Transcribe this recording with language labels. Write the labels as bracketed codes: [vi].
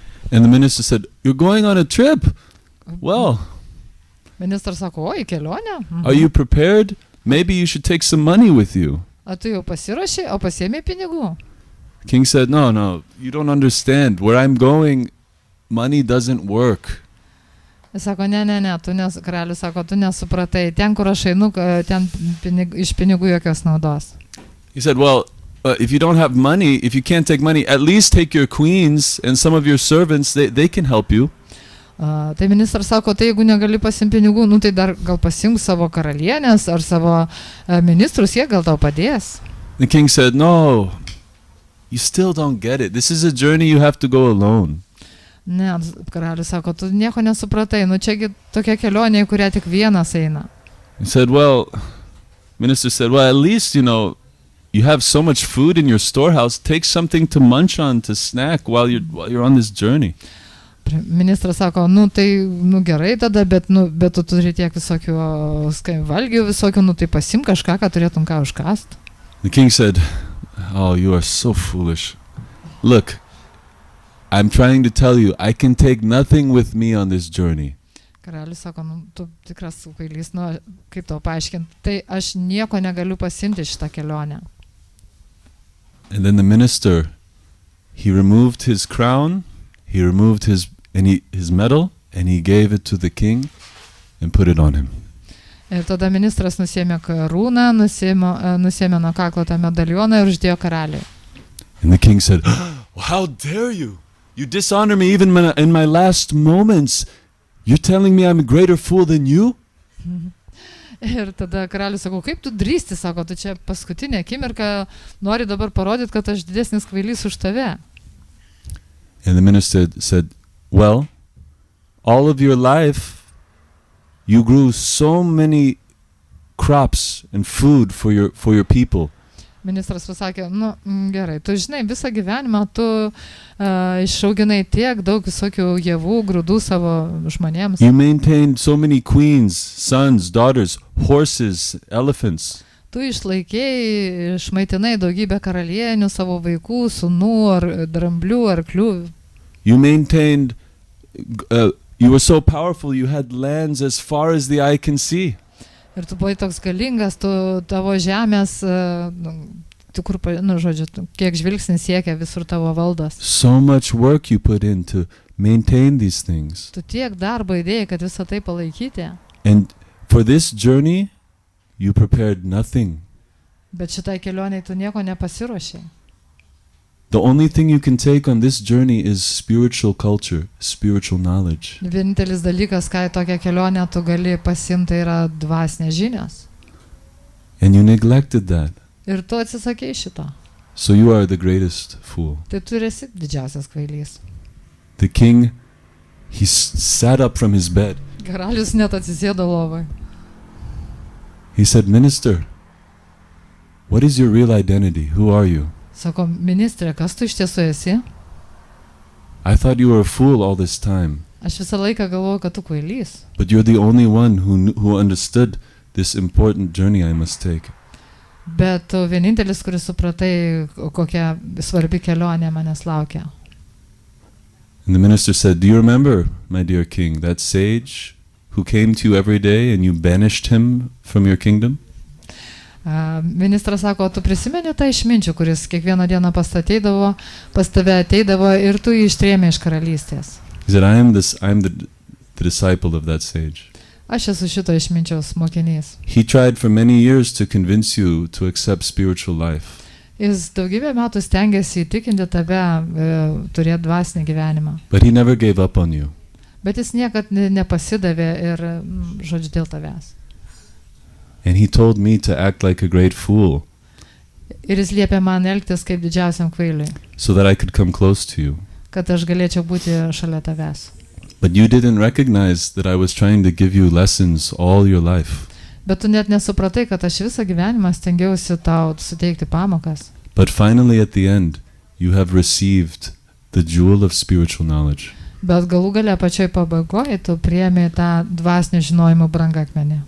[en] And the minister said, you're going on a trip? Well, [lt] Ministras sako, oi, kelionė? [en] are you prepared? Maybe you should take some money with you. [lt] A tu jau pasiruoši, o pasiėmė pinigų? [en] King said, no, you don't understand. Where I'm going, money doesn't work. [lt] Jis sako, ne, karalius sako, tu nesupratai, ten, kur aš einu, ten iš pinigų jokios naudos. [en] He said, well, if you don't have money, if you can't take money, at least take your queens and some of your servants, they can help you. [lt] Tai ministras sako, tai jeigu negali pasimti pinigų, tai dar gal pasimk savo karalienės ar savo ministrus, jie gal tau padės. [en] The king said, no, you still don't get it. This is a journey you have to go alone. [lt] Ne, karalius sako, tu nieko nesupratai, čiagi tokia kelionė, į kurią tik vienas eina. [en] He said, minister said, at least, you have so much food in your storehouse, take something to munch on, to snack while you're on this journey. [lt] Ministras sako, tai gerai tada, bet tu turi tiek visokių valgių, visokių, tai pasim kažką, ką turėtum ką užkast. [en] The king said, oh, you are so foolish. Look, I'm trying to tell you, I can take nothing with me on this journey. [lt] Karalius sako, tu tikras kvailys, kaip tau paaiškinti, tai aš nieko negaliu pasimti šitą kelionę. [en] And then the minister, he removed his crown, he removed his medal, and he gave it to the king and put it on him. [lt] Ir tada ministras nusėmė karūną, nusėmė nuo kaklo tą medalioną ir uždėjo karaliui. [en] And the king said, how dare you? You dishonor me even in my last moments. You're telling me I'm a greater fool than you? [lt] Ir tada karalius sako, kaip tu drįsti, sako, tu čia paskutinė akimirka nori dabar parodyti, kad aš didesnis kvailys už tave. [en] And the minister said, well, all of your life you grew so many crops and food for your people. [lt] Ministras pasakė, gerai, tu žinai, visą gyvenimą tu išauginai tiek daug visokių javų, grūdų savo žmonėms. [en] You maintained so many queens, sons, daughters, horses, elephants. [lt] Tu išlaikėjai, išmaitinai daugybę karalienių, savo vaikų, sūnų, ar dramblių, arklių. [en] You maintained, you were so powerful, you had lands as far as the eye can see. [lt] Ir tu buvai toks galingas, tavo žemės, kiek žvilgsnis siekia visur tavo valdos. [en] So much work you put in to maintain these things. [lt] Tu tiek darbo įdėjai, kad visą tai palaikyti. [en] And for this journey, you prepared nothing. [lt] Bet šitai kelioniai tu nieko nepasiruošei. [en] The only thing you can take on this journey is spiritual culture, spiritual knowledge. [lt] Vienintelis dalykas, ką į tokią kelionę tu gali pasiimti, yra dvasinės žinios. [en] And you neglected that. [lt] Ir tu atsisakei šito. [en] So you are the greatest fool. [lt] Tai tu esi didžiausias kvailys. [en] The king, he sat up from his bed. [lt] Karalius net atsisėdo lovai. [en] He said, Minister, what is your real identity? Who are you? [lt] Sako, ministrė, kas tu iš tiesų esi? [en] I thought you were a fool all this time. [lt] Aš visą laiką galvojau, kad tu kvailys. [en] But you're the only one who understood this important journey I must take. [lt] Bet tu vienintelis, kuris supratai, kokia svarbi kelionė manęs laukia. [en] And the minister said, do you remember, my dear king, that sage who came to you every day and you banished him from your kingdom? [lt] Ministras sako, tu prisimeni tą išminčių, kuris kiekvieną dieną pas tave ateidavo ir tu jį ištrėmė iš karalystės. [en] He said, I am the disciple of that sage. [lt] Aš esu šito išminčiaus mokinys. [en] He tried for many years to convince you to accept spiritual life. [lt] Jis daugybę metų stengiasi įtikinti tave turėti dvasinį gyvenimą. [en] But he never gave up on you. [lt] Bet jis niekad nepasidavė ir žodžiu dėl tavęs. [en] And he told me to act like a great fool. [lt] Ir jis liepė man elgtis kaip didžiausiam kvailiui. [en] So that I could come close to you. [lt] Kad aš galėčiau būti šalia tavęs. [en] But you didn't recognize that I was trying to give you lessons all your life. [lt] Bet tu net nesupratai, kad aš visą gyvenimą stengiausi tau suteikti pamokas. [en] But finally at the end, you have received the jewel of spiritual knowledge. [lt] Bet galų gale pačioj pabaigoje tu priėmė tą dvasinio žinojimo brangakmenį.